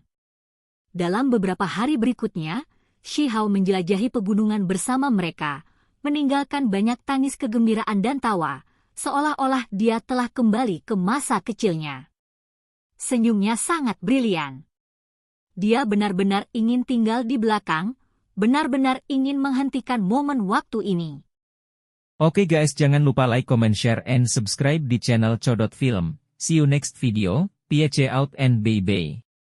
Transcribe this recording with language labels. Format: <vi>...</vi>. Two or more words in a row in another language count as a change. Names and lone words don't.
<id>Dalam beberapa hari berikutnya, Shihao menjelajahi pegunungan bersama mereka, meninggalkan banyak tangis kegembiraan dan tawa, seolah-olah dia telah kembali ke masa kecilnya. Senyumnya sangat brilian. Dia benar-benar ingin tinggal di belakang, benar-benar ingin menghentikan momen waktu ini. Oke guys, jangan lupa</id> <en>like, comment, share, and subscribe</en> <id>di channel Codot Film.</id> <en>See you next video, peace out and bye-bye.</en>